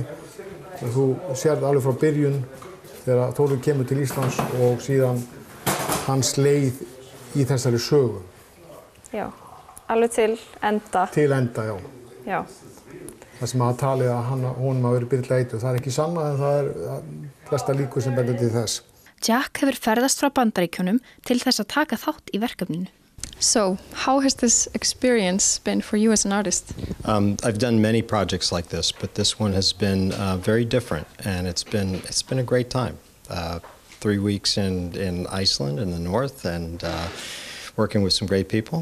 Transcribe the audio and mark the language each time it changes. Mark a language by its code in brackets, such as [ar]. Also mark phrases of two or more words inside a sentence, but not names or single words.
[is] Þú sérð alveg frá byrjun þegar Þórður kemur til Íslands og síðan hans leið í þessari sögu. Já, alveg til enda. Til enda, já. Já. Það sem að talið að honum hafi verið byrjað leitu. Það er ekki sannað en það er flesta líkur sem bendir til þess. Jack hefur ferðast frá Bandaríkjunum til þess að taka þátt í verkefninu. [en] So, how has this experience been for you as an artist? I've done many projects like this, but this one has been very different, and it's been a great time. 3 weeks in Iceland in the north, and working with some great people.